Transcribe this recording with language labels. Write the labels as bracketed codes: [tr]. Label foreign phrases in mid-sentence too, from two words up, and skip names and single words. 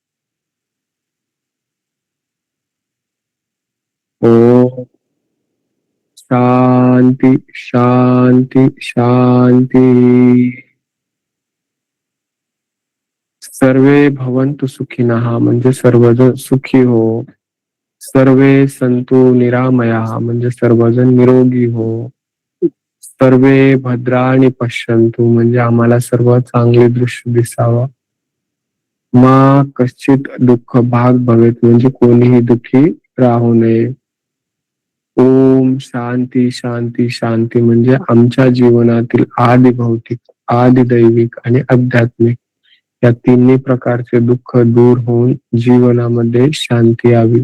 [sa] ओम शांति शांति शांति. सर्वे भवन्तु सुखिनः [mr] म्हणजे सर्वजण सुखी हो. [sa] सर्वे संतु निरामयाः [mr] म्हणजे सर्वजण निरोगी हो. [sa] सर्वे भद्राणि पश्यन्तु [mr] म्हणजे आम्हाला सर्व चांगले दृश्य दिसावं. [sa] मा कश्चित दुःख भाग भवेत [mr] म्हणजे कोणीही दुःखी राहू नये. [sa] ओम शांती शांती शांती [mr] म्हणजे आमच्या जीवनातील आदि भौतिक, आदि दैविक आणि आध्यात्मिक या तिन्ही प्रकारचे दुःख दूर होऊन जीवनामध्ये शांती यावी.